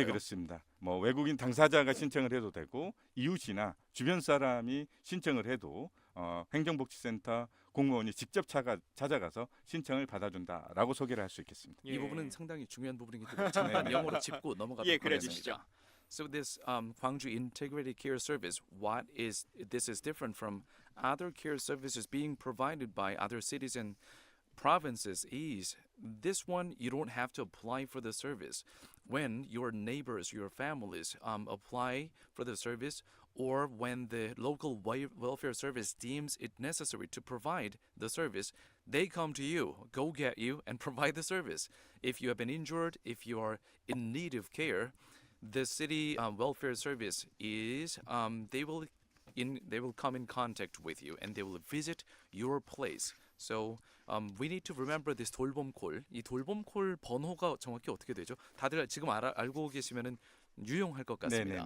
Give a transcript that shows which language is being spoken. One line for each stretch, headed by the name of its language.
Korean: 네, 그렇습니다. 뭐 외국인 당사자가 신청을 해도 되고 이웃이나 주변 사람이 신청을 해도 행정복지센터 공무원이 직접 찾아가서 신청을 받아준다라고 소개를 할 수 있겠습니다. 이 부분은 상당히 중요한 부분이기 때문에 잠깐 영어로 짚고 넘어가도록 예, 그래 하겠습니다. 주시죠.
English: So this Gwangju Integrated Care Service, this is different from other care services being provided by other cities and provinces is this one you don't have to apply for the service. When your neighbors, your families apply for the service, or when the local welfare service deems it necessary to provide the service, they come to you, go get you, and provide the service. If you have been injured, if you are in need of care, the city welfare service is they will come in contact with you and they will visit your place. So we need to remember this 돌봄 콜.
Korean: 이 돌봄 콜 번호가 정확히 어떻게 되죠? 다들 지금 알고 계시면은 유용할 것 같습니다.